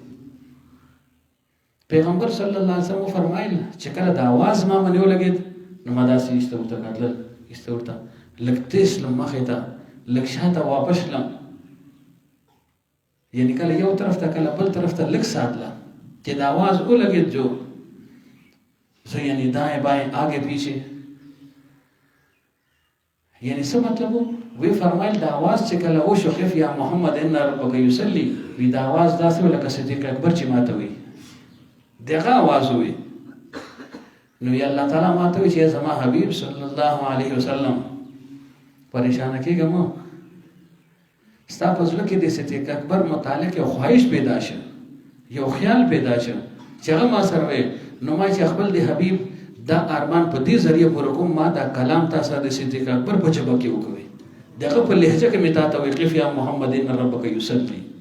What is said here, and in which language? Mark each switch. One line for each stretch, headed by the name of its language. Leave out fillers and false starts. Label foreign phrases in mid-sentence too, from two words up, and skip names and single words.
Pashto: پیغمبر صلی الله علیه وسلم فرمایل چې کله د आवाज ما باندې ولګید نو ما داسې ایسته ورته کتل ایسته ورته لږ تېز شلم مخې ته لږ شاته واپس شلم یعنی کله یو طرف ته کله بل طرف ته لږ ساتله چې د आवाज ولګید جو زه یعنی
Urdu: دائیں بائیں آگے پیچھے
Pashto: یعنی څه مطلب وی فرمایل د आवाज چې کله وشو
Arabic: کیف یا محمد ان ربک یصلی
Pashto: وی د आवाज داسې ولکه صدیق اکبر چې ماته وی دغه आवाज وی نو یا الله تعالی ماته وی چې زما حبیب صلی الله علیه وسلم پریشان کېږم ستا په زړه کې د صدیق اکبر متعلق یو خواهش پیدا شه یو خیال پیدا شه چې هغه ما سره وی نو ما چې خپل د حبیب دا ارمان په دې ذریعہ پر کوم ما دا کلام تاسو د صدیق اکبر په جبه کې وکوي دغه په لهجه کې متا ته وقف
Arabic: یا محمد ان ربک یصلی